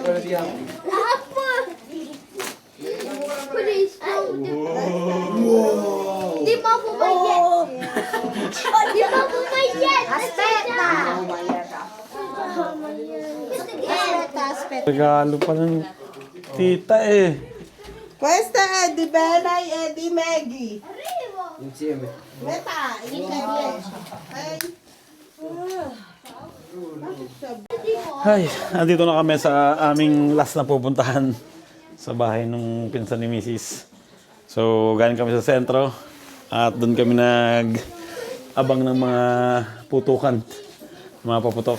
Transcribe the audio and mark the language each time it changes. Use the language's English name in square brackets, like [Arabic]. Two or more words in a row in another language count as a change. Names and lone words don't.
[Filipino] Apa? Please, Di pa pumayat. Di pa pumayat. Aspetta. Regalo pa ng tita eh. [Italian] Questa è di Bella e di Maggie. Metà, insieme. [Filipino] Ay, andito na kami sa aming last na pupuntahan sa bahay ng pinsan ni Mrs. So, galing kami sa sentro at doon kami nag-abang ng mga putukan, mga paputok.